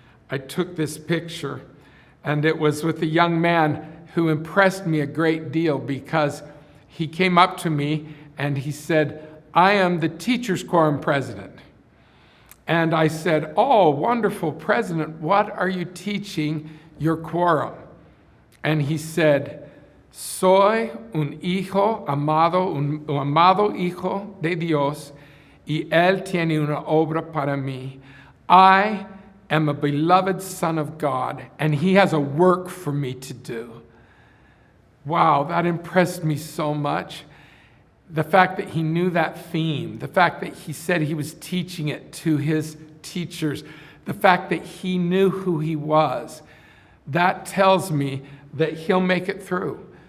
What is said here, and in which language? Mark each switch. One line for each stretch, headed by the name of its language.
English: I took this picture, and it was with a young man who impressed me a great deal because he came up to me and he said, I am the Teachers Quorum president. And I said, oh, wonderful, President, what are you teaching your quorum? And he said,
Spanish: soy un hijo amado, un amado hijo de Dios, y él tiene una obra para mí.
English: I am a beloved son of God, and he has a work for me to do. Wow, that impressed me so much. The fact that he knew that theme, the fact that he said he was teaching it to his teachers, the fact that he knew who he was, that tells me that he'll make it through.